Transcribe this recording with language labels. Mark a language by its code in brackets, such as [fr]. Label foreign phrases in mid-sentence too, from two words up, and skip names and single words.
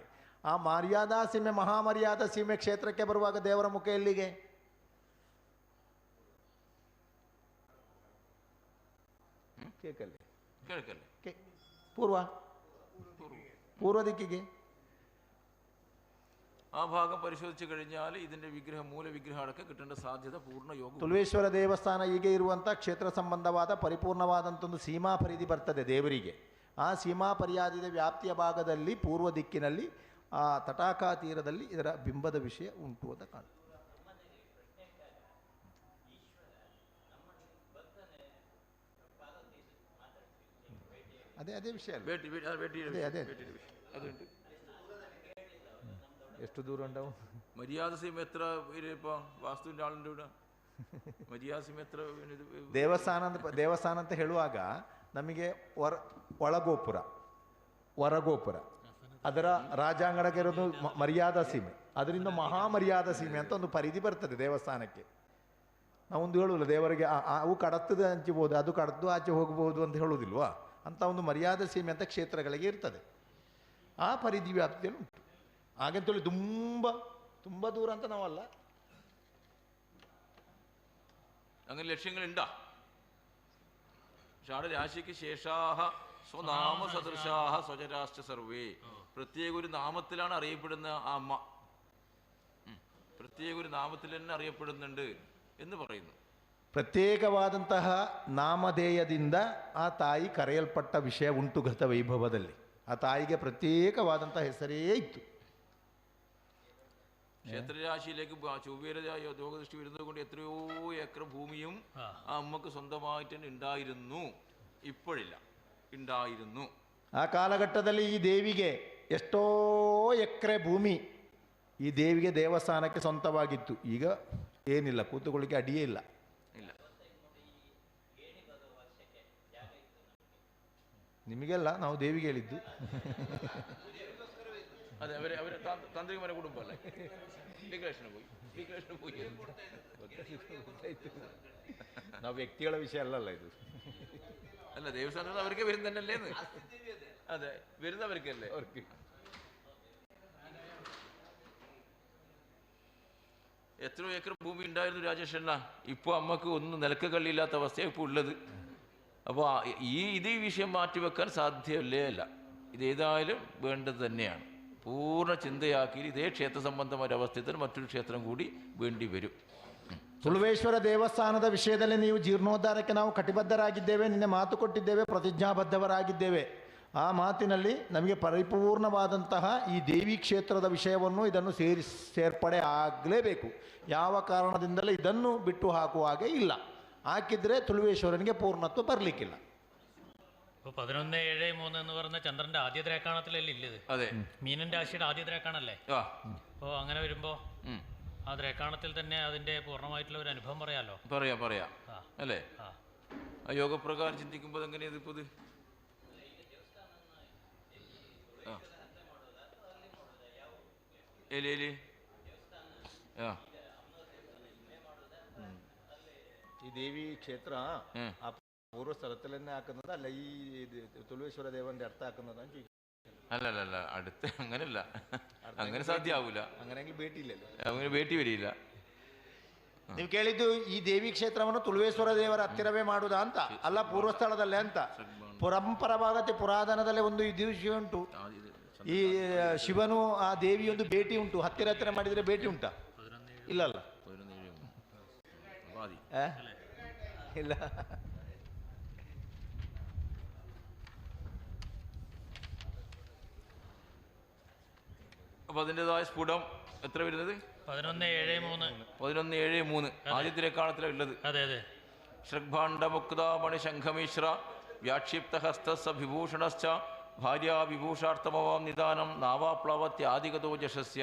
[kn] ಆ ಮರ್ಯಾದಾ ಸೀಮೆ ಮಹಾಮರ್ಯಾದಾ ಸೀಮೆ ಕ್ಷೇತ್ರಕ್ಕೆ ಬರುವಾಗ ದೇವರ ಮುಖ ಎಲ್ಲಿಗೆ? ಪೂರ್ವ ದಿಕ್ಕಿಗೆ. [ml] ആ ഭാഗം പരിശോധിച്ചു കഴിഞ്ഞാൽ ഇതിന്റെ വിഗ്രഹം മൂലവിഗ്രഹം അടക്കം കിട്ടേണ്ട സാധ്യത പൂർണ്ണ യോഗം. [kn] ತುಳುವೇಶ್ವರ ದೇವಸ್ಥಾನ ಹೀಗೆ ಇರುವಂಥ ಕ್ಷೇತ್ರ ಸಂಬಂಧವಾದ ಪರಿಪೂರ್ಣವಾದಂಥ ಒಂದು ಸೀಮಾ ಪರಿಧಿ ಬರ್ತದೆ ದೇವರಿಗೆ. ಆ ಸೀಮಾ ಪರಿಯಾದಿದ ವ್ಯಾಪ್ತಿಯ ಭಾಗದಲ್ಲಿ ಪೂರ್ವ ದಿಕ್ಕಿನಲ್ಲಿ ಆ ತಟಾಕಾ ತೀರದಲ್ಲಿ ಇದರ ಬಿಂಬದ ವಿಷಯ ಉಂಟು ಅಂತ ಕಾಣುತ್ತೆ. ಅದೇ ವಿಷಯ ಎಷ್ಟು ದೂರ ഉണ്ടാവും? [ml] മര്യാദ സീമ എത്ര ഇപ്പൊ വാസ്തുവിന്റെ ആളുണ്ട് ഇവിടെ? മര്യാദ സീമ ಎತ್ತರ? [kn] ದೇವಸ್ಥಾನ ಅಂತ ಹೇಳುವಾಗ ನಮಗೆ ಒಳಗೋಪುರ, ಹೊರಗೋಪುರ, ಅದರ ರಾಜಾಂಗಣಕ್ಕೆ ಇರೋದು ಮರ್ಯಾದಾ ಸೀಮೆ, ಅದರಿಂದ ಮಹಾಮರ್ಯಾದಾ ಸೀಮೆ ಅಂತ ಒಂದು ಪರಿಧಿ ಬರ್ತದೆ ದೇವಸ್ಥಾನಕ್ಕೆ. ನಾವೊಂದು ಹೇಳುವುದಿಲ್ಲ ದೇವರಿಗೆ ಅವು ಕಡತದ ಹಂಚಬಹುದು, ಅದು ಕಡದ್ದು ಆಚೆ ಹೋಗಬಹುದು ಅಂತ ಹೇಳುವುದಿಲ್ವಾ? ಅಂತ ಒಂದು ಮರ್ಯಾದಾ ಸೀಮೆ ಅಂತ ಕ್ಷೇತ್ರಗಳಿಗೆ ಇರ್ತದೆ. ಆ ಪರಿಧಿ ವ್ಯಾಪ್ತಿಯಲ್ಲಿ ಉಂಟು. ಹಾಗೆಂತೇಳಿ ತುಂಬ ದೂರ ಅಂತ ನಾವಲ್ಲ. [ml] അങ്ങനെ ലക്ഷ്യങ്ങളുണ്ടാ? [sa] ഷാഢരാശിക്ക് ശേഷാഹ സ്വനാമ സദൃശാഹ സ്വജരാശ്ച സർവേ. [ml] പ്രത്യേക ഒരു നാമത്തിലാണ് അറിയപ്പെടുന്ന ആ അമ്മ, പ്രത്യേക ഒരു നാമത്തിൽ തന്നെ അറിയപ്പെടുന്നുണ്ട് എന്ന് പറയുന്നു. [kn] ಪ್ರತ್ಯೇಕವಾದಂತಹ ನಾಮಧೇಯದಿಂದ ಆ ತಾಯಿ ಕರೆಯಲ್ಪಟ್ಟ ವಿಷಯ ಉಂಟು ಗತ ವೈಭವದಲ್ಲಿ. ಆ ತಾಯಿಗೆ ಪ್ರತ್ಯೇಕವಾದಂಥ ಹೆಸರೇ ಇತ್ತು. ക്ഷേത്രരാശിയിലേക്ക് ചൊവ്വയുടെ യോഗദൃഷ്ടി വരുന്നത് കൊണ്ട് എത്രയോ ഏക്കർ ഭൂമിയും ആ അമ്മക്ക് സ്വന്തമായിട്ട് തന്നെ ഉണ്ടായിരുന്നു. ഇപ്പോഴില്ല, ഉണ്ടായിരുന്നു. ಆ ಕಾಲಘಟ್ಟದಲ್ಲಿ ಈ ದೇವಿಗೆ ಎಷ್ಟೋ ಎಕರೆ ಭೂಮಿ ಈ ದೇವಿಗೆ ದೇವಸ್ಥಾನಕ್ಕೆ ಸ್ವಂತವಾಗಿತ್ತು. ಈಗ ಏನಿಲ್ಲ, ಕೂತುಕೊಳ್ಳಿಕ್ಕೆ ಅಡಿಯೇ ಇಲ್ಲ. ನಿಮಗೆಲ್ಲ ನಾವು ದೇವಿಗೆ ಹೇಳಿದ್ದು. [ml] അതെ, അവർ താന്ത്രികന്മാരെ കുടുംബമല്ലേ? ഡിക്ലറേഷന് പോയി വ്യക്തികളുടെ വിഷയമല്ലല്ലോ ഇത്. അല്ല, ദേവസ്ഥാനത്ത് അവർക്ക് വരുന്നതന്നെയല്ലേന്ന്. അതെ, വരുന്നവർക്കല്ലേ അവർക്ക്. എത്രയോ ഏക്കർ ഭൂമി ഉണ്ടായിരുന്നു രാജേഷണ്ണ. ഇപ്പോൾ അമ്മക്ക് ഒന്നും നിലക്ക് കള്ളിയില്ലാത്ത അവസ്ഥയാണ് ഇപ്പോൾ ഉള്ളത്. അപ്പോൾ ഇത് ഈ വിഷയം മാറ്റിവെക്കാൻ സാധ്യമല്ലേ അല്ല. ഇതേതായാലും വേണ്ടത് തന്നെയാണ്. പൂർണ്ണ ചിന്തയാക്കി ഇതേ ക്ഷേത്ര സംബന്ധമായ അവസ്ഥയിൽ മറ്റൊരു ಕ್ಷೇತ್ರ കൂടി വേണ്ടി വരും. [kn] ತುಳುವೇಶ್ವರ ದೇವಸ್ಥಾನದ ವಿಷಯದಲ್ಲಿ ನೀವು ಜೀರ್ಣೋದ್ಧಾರಕ್ಕೆ ನಾವು ಕಟಿಬದ್ಧರಾಗಿದ್ದೇವೆ, ನಿನ್ನೆ ಮಾತು ಕೊಟ್ಟಿದ್ದೇವೆ, ಪ್ರತಿಜ್ಞಾಬದ್ಧರಾಗಿದ್ದೇವೆ. ಆ ಮಾತಿನಲ್ಲಿ ನಮಗೆ ಪರಿಪೂರ್ಣವಾದಂತಹ ಈ ದೇವಿ ಕ್ಷೇತ್ರದ ವಿಷಯವನ್ನು ಇದನ್ನು ಸೇರ್ಪಡೆ ಆಗಲೇಬೇಕು. ಯಾವ ಕಾರಣದಿಂದಲೇ ಇದನ್ನು ಬಿಟ್ಟು ಹಾಕುವ ಹಾಗೆ ಇಲ್ಲ. ಹಾಕಿದರೆ ತುಳುವೇಶ್ವರನಿಗೆ ಪೂರ್ಣತ್ವ ಬರಲಿಕ್ಕಿಲ್ಲ. [ml] ഇപ്പോൾ 11/7/3 എന്ന് പറഞ്ഞ ചന്ദ്രന്റെ ആദ്യ ദ്രേക്കാണത്തിലല്ലേ ഇല്ലത്? അതെ, മീനൻ രാശിയുടെ ആദ്യ ദ്രേക്കാണല്ലേ? അപ്പോൾ അങ്ങനെ വരുമ്പോൾ ആ ദ്രേക്കാണത്തിൽ തന്നെ അതിന്റെ പൂർണ്ണമായിട്ടുള്ള ഒരു അനുഭവം പറയാലോ. പറയാം അല്ലേ? ആ യോഗപ്രകാരം ചിന്തിക്കുമ്പോൾ എങ്ങനെയത് ഇപ്പോൾ ഈ ദേവി ക്ഷേത്ര പൂർവ്വ സ്ഥലത്തിൽ തന്നെ ആക്കുന്നത് അല്ല, ഈ തുളുവേശ്വര ദേവന്റെ അടുത്താക്കുന്നതാണ് ചോദിക്കുന്നത്. അല്ല അടുത്ത് അങ്ങനല്ല, അങ്ങനെ സാധ്യമാവൂല. അങ്ങനെയെങ്കിൽ ಭೇಟಿയില്ലല്ലോ, അങ്ങനെ ಭೇಟಿ വരില്ല. [kn] ನೀವು ಕೇಳಿದ್ದು ಈ ದೇವಿ ಕ್ಷೇತ್ರವನ್ನು ತುಳುವೇಶ್ವರ ದೇವರ ಹತ್ತಿರವೇ ಮಾಡುವುದಾ ಅಂತ ಅಲ್ಲ, ಪೂರ್ವ ಸ್ಥಳದಲ್ಲೇ ಅಂತ. ಪರಂಪರವಾಗತ್ತೆ, ಪುರಾತನದಲ್ಲೇ ಒಂದು ಇದು ವಿಷಯ ಉಂಟು. ಈ ಶಿವನು ಆ ದೇವಿಯೊಂದು ಭೇಟಿ ಉಂಟು, ಹತ್ತಿರ ಮಾಡಿದರೆ ಭೇಟಿ ಉಂಟಾ? ಇಲ್ಲಲ್ಲ, ಇಲ್ಲ. [ml] അപ്പൊ അതിൻ്റെതായ സ്ഫുടം എത്ര വരുന്നത്? 11/7/3 ആദ്യത്തിലേക്കാണത്തിലാണ് ഉള്ളത്. അതെ അതെ. [sa] ഷഡ്ഭാണ്ഡമുക്താമണി ശംഖമിശ്ര വ്യാക്ഷിപ്തഹസ്തസ്സ വിഭൂഷണശ്ച ഭാര്യ വിഭൂഷാർത്ഥമവാം നിദാനം നാവാപ്ലവത്യാധികതോ ജശസ്യ.